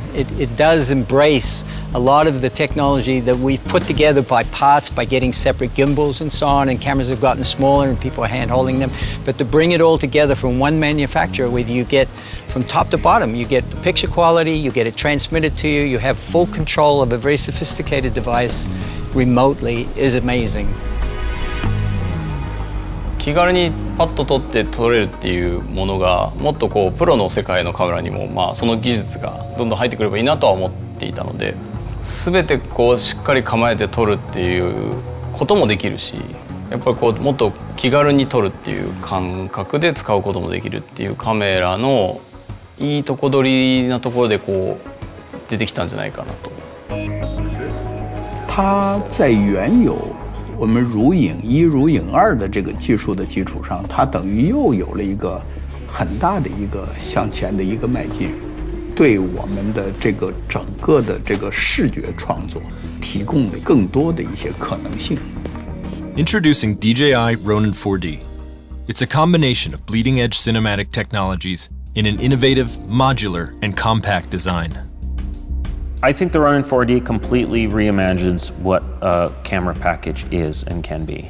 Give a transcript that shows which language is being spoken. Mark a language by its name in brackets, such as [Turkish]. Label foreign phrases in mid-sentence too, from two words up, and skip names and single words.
[English] It does embrace a lot of the technology that we've put together by parts, by getting separate gimbals and so on, and cameras have gotten smaller and people are hand holding them. But to bring it all together from one manufacturer, where you get from top to bottom, you get the picture quality, you get it transmitted to you, you have full control of a very sophisticated device remotely, is amazing. [Japanese] 気軽にパッと撮って撮れるっていうものがもっとプロの世界のカメラにもその技術がどんどん入ってくればいいなとは思っていたので、全てしっかり構えて撮るっていうこともできるし、やっぱりもっと気軽に撮るっていう感覚で使うこともできるっていうカメラのいいとこ取りなところで出てきたんじゃないかなと。 [Chinese] 它在原有我们如影1、如影2的这个技术的基础上，它等于又有了一个很大的一个向前的一个迈进，对我们的这个整个的这个视觉创作提供了更多的一些可能性。 [English] Introducing DJI Ronin 4D. It's a combination of bleeding-edge cinematic technologies in an innovative, modular, and compact design. I think the Ronin 4D completely reimagines what a camera package is and can be.